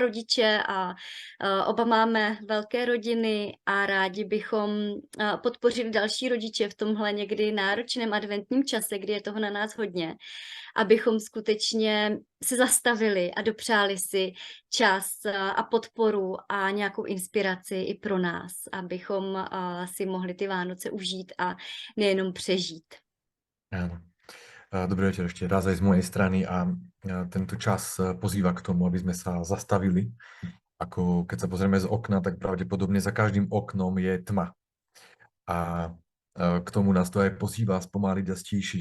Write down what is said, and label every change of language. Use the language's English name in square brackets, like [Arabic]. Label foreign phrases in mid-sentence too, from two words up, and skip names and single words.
[Czech] rodiče a oba máme velké rodiny a rádi bychom podpořili další rodiče v tomhle někdy náročném adventním čase, kdy je toho na nás hodně, abychom skutečně se zastavili a dopřáli si čas a podporu a nějakou inspiraci i pro nás, abychom si mohli ty Vánoce užít a nejenom přežít. [Slovak] Áno. Dobrý večer ešte raz aj z mojej strany a tento čas pozýva k tomu, aby sme sa zastavili. Ako keď sa pozrieme z okna, tak pravdepodobne za každým oknom je tma. A k tomu nás to aj pozýva spomaliť a stíšiť.